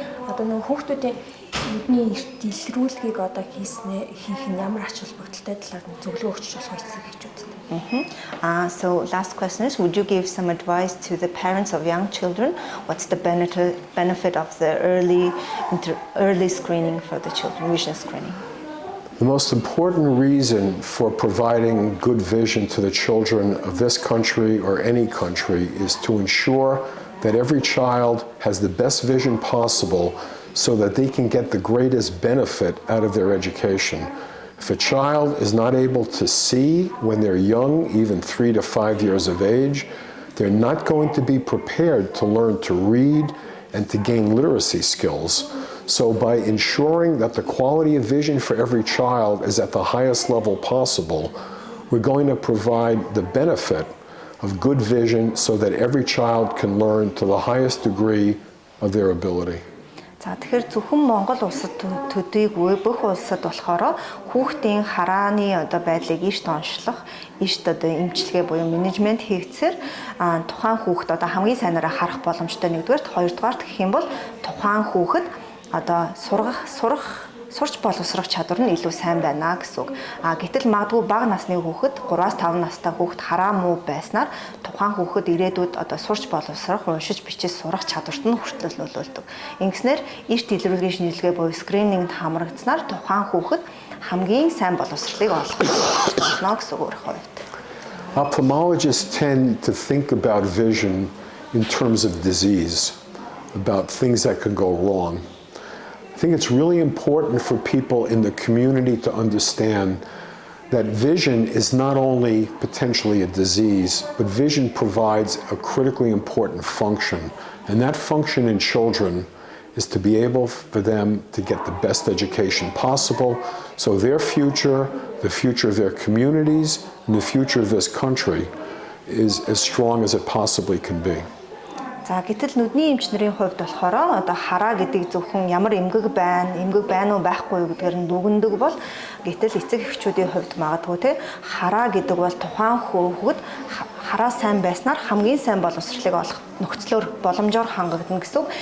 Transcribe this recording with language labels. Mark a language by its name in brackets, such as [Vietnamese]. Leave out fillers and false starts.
[Mongolian] Одоо нөгөө хүүхдүүдийн нүдний эрт илрүүлгийг одоо хийх нь ямар ач холбогдолтой талаар нь зөвлөгөө өгч болох эсэх гэж үздэг. [English] So last question is, would you give some advice to the parents of young children? What's the benefit of the early screening for the children, vision screening? The most important reason for providing good vision to the children of this country or any country is to ensure that every child has the best vision possible so that they can get the greatest benefit out of their education. If a child is not able to see when they're young, even 3 to 5 years of age, they're not going to be prepared to learn to read and to gain literacy skills. So by ensuring that the quality of vision for every child is at the highest level possible, we're going to provide the benefit of good vision so that every child can learn to the highest degree of their ability. [Mongolian] За тэгэхээр зөвхөн Монгол улсад төдийгүй бүх улсад болохоор хүүхдийн харааны одоо байдлыг эрт онцлох, эрт одоо эмчилгээ буюу менежмент хийгдсээр тухайн хүүхд одоо хамгийн сайнараа харах боломжтой нэгдүгээрт, хоёрдугаарт гэх юм бол тухайн хүүхэд одоо сурах сурч боловсрох чадвар нь илүү сайн байна гэсэн үг. Гэтэл магадгүй бага насны хүүхэд 3-5 настай хүүхэд хараа муу байснаар тухайн хүүхэд ирээдүйд одоо сурч боловсрох, уншиж бичиж сурах чадварт нь хүртэл нөлөөлдөг. Ингэснээр эрт илрүүлгийн шинжилгээ буюу скринингэнд хамрагдсанаар тухайн хүүхэд хамгийн сайн боловсролыг олох болно гэсэн үг өөрөөр хувьд. [English] Ophthalmologists tend to think about vision in terms of disease, about things that can go wrong. I think it's really important for people in the community to understand that vision is not only potentially a disease, but vision provides a critically important function. And that function in children is to be able for them to get the best education possible, so their future, the future of their communities, and the future of this country is as strong as it possibly can be. [Mongolian] За гэтэл нүдний эмчнэрийн хувьд болохоор одоо хараа гэдэг зөвхөн ямар эмгэг байна уу байхгүй юу гэдгээр нь дүгндэг бол гэтэл эцэг эхчүүдийн хувьд магадгүй те хараа гэдэг бол тухайн хүүхэд хараа сайн байснаар хамгийн сайн боловсролыг олох нөхцлөөр боломжоор хангагдана гэсэн.